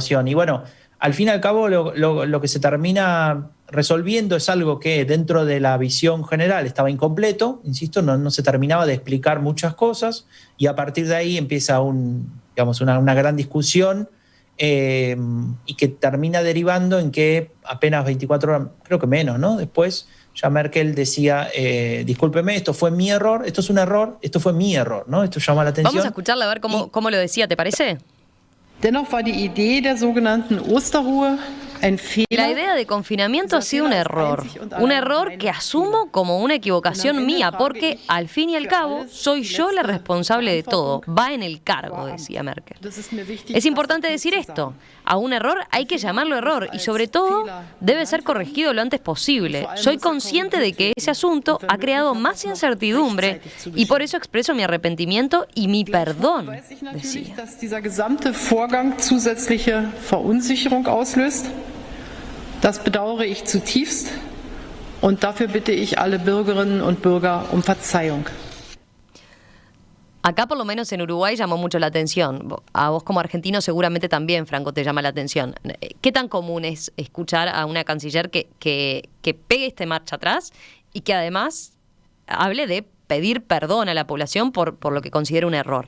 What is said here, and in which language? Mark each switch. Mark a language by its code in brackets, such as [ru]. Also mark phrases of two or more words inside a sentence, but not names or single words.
[es] Y bueno, al fin y al cabo, lo que se termina resolviendo es algo que dentro de la visión general estaba incompleto, insisto, no se terminaba de explicar muchas cosas, y a partir de ahí empieza una gran discusión y que termina derivando en que apenas 24 horas, creo que menos, ¿no? Después ya Merkel decía, discúlpeme, esto fue mi error, esto es un error, esto fue mi error, ¿no? Esto llama la atención. Vamos a escucharla a ver cómo lo decía, ¿te parece? [de] Dennoch war die Idee der sogenannten Osterruhe ein Fehler. [es] La idea de confinamiento ha sido un error que asumo como una equivocación mía, porque al fin y al cabo soy yo la responsable de todo, va en el cargo, decía Merkel. Es importante decir esto, a un error hay que llamarlo error y sobre todo debe ser corregido lo antes posible. Soy consciente de que ese asunto ha creado más incertidumbre y por eso expreso mi arrepentimiento y mi perdón, decía. [de] Das bedauere ich zutiefst und dafür bitte ich alle Bürgerinnen und Bürger um Verzeihung. [es] Acá por lo menos en Uruguay llamó mucho la atención. A vos como argentino seguramente también, Franco, te llama la atención. ¿Qué tan común es escuchar a una canciller que pegue este marcha atrás y que además hable de pedir perdón a la población por lo que considera un error?